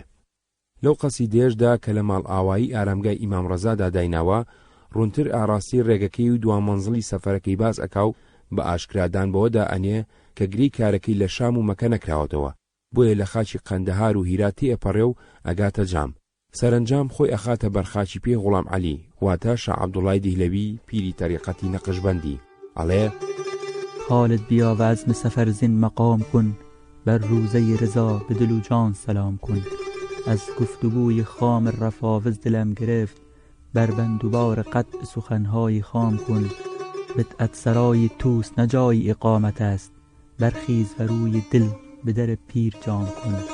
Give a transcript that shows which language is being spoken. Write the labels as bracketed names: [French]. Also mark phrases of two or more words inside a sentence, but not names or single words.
[Central Kurdish] لەو قەسیدەیەشدا کە لە ماڵ ئاوایی ئارامگای ئیمام ڕەزادا دایناوە ڕوونتر ئاراستی ڕێگەکەی و دوامەنزڵی سەفەرەکەی باز ئەکاو بە ئاشکرادان بەوەدا ئەنێ کە گرەی کارەکەی لە شام و مەکە نەکراوەتەوە، بۆیە لە خاچی قەندەهار و هیرات تێئەپەڕێ و ئەگاتە جام. سەرنجام خۆی ئەخاتە بەرخاچی پێ غوڵام عەلی واتە شا عەبدوڵڵای دیهلەوی پیری تەریقەتی نەقشبەندی ئەڵێ [Persian] خالد بیا و عزم سفر زین مقام کن، بر روزه رضا به دل و جان سلام کن. از گفتگوی خام رفاوز دلم گرفت، بر بندوبار قطع سخنهای خام کن. بدعت سرای توس نجای اقامت است، برخیز و روی دل به در پیر جام کن.